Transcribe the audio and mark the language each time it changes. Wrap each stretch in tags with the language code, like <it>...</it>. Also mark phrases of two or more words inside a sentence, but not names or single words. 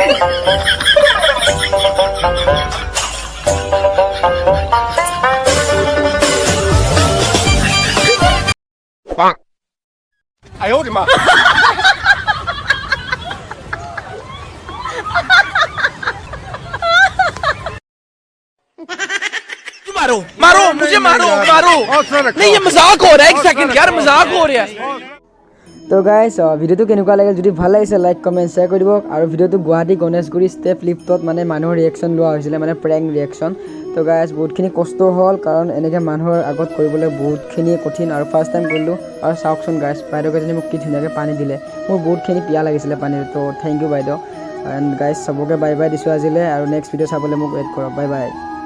<zh>棒！哎呦我的妈</zh> <hi>！मारो मारो मुझे मारो मारो नहीं ये मजाक हो रहा है एक सेकंड यार मजाक हो रहा है</hi> <as>তো গাইছ ভিডিওটো কেনেকুৱা লাগিল যদি ভাল লাগিছে</as> <en>like comment share</en> <as>কৰি দিব আৰু ভিডিওটো গুৱাহাটী গণেশগুৰি ষ্টেপ লিফ্টত মানে মানুহৰ ৰিয়েকশ্যন লোৱা হৈছিলে মানে</as> <en>prank reaction</en> <as>তো গাইছ বহুতখিনি কষ্ট হ'ল কাৰণ এনেকৈ মানুহৰ আগত কৰিবলৈ বহুতখিনি কঠিন আৰু</as> <en>first time</en> <as>কৰিলোঁ আৰু চাওকচোন গাইছ বাইদেউকেইজনী মোক কি ধুনীয়াকৈ পানী দিলে মোৰ বহুতখিনি পিয়া লাগিছিলে পানীৰ তো</as> <en>thank you</en> <as>বাইদেউ</as> <en>and guys</en> <as>চবকে</as> <en>bye bye</en> <as>দিছোঁ আজিলৈ আৰু</as> <en>next video'</en> <as>চাবলৈ মোক ৱেইট কৰক</as> <en>bye bye</en>